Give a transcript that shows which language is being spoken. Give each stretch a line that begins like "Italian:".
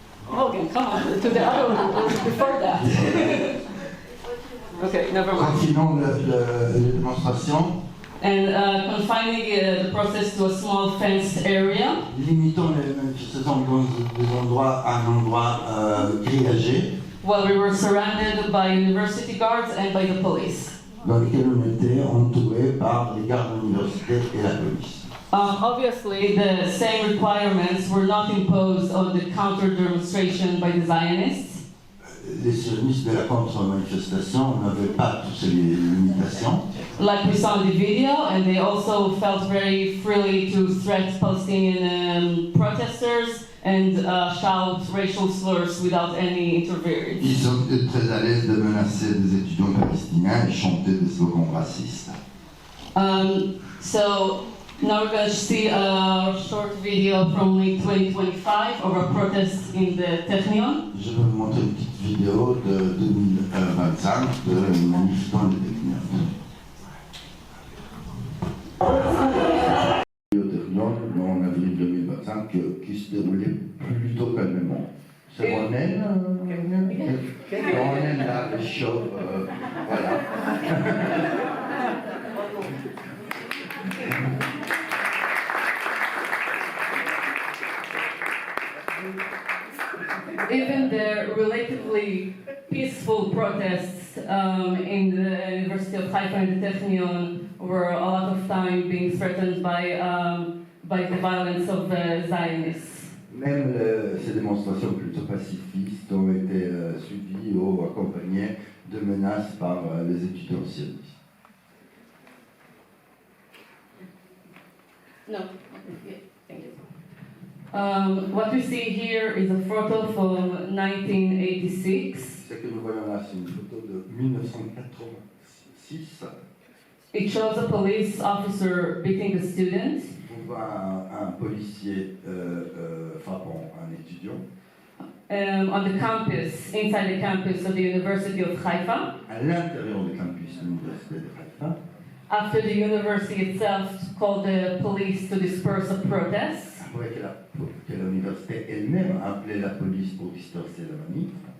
English: Morgan, come on, to the other one before that. Okay, never mind.
French: Confinant les démonstrations,
English: And confining the protest to a small fenced area.
French: limitant les manifestations dans des endroits à un endroit grillagé,
English: Well, we were surrounded by university guards and by the police.
French: dans lequel on était entouré par les gardes de l'université et la police.
English: Obviously, the same requirements were not imposed on the counter-demonstration by the Zionists.
French: Les sionistes de la contre-manifestation n'avaient pas toutes ces limitations.
English: Like we saw in the video, and they also felt very freely to threat Palestinian protesters and shout racial slurs without any interference.
French: Ils sont très à l'aise de menacer des étudiants palestiniens et chanter des slogans racistes.
English: So now we're going to see a short video from May 2025 of a protest in the Technion.
French: Je vais vous montrer une petite vidéo de 2025 de une manif dans le Technion. Au Technion, en avril 2025, qui se déroulait plutôt calmement. C'est Ronen, Ronen, là, le show, voilà.
English: Even the relatively peaceful protests in the University of Haifa and the Technion were a lot of time being threatened by the violence of the Zionists.
French: Même ces démonstrations plutôt pacifistes ont été suivies ou accompagnées de menaces par les étudiants sionistes.
English: No. Yeah, thank you. What we see here is a photo from 1986.
French: Ce que nous voyons là, c'est une photo de 1986.
English: It shows a police officer beating a student.
French: On voit un policier frappant un étudiant.
English: On the campus, inside the campus of the University of Haifa.
French: À l'intérieur du campus de l'Université de Haïfa.
English: After the university itself called the police to disperse a protest.
French: Après que l'université elle-même a appelé la police pour disperser la manif.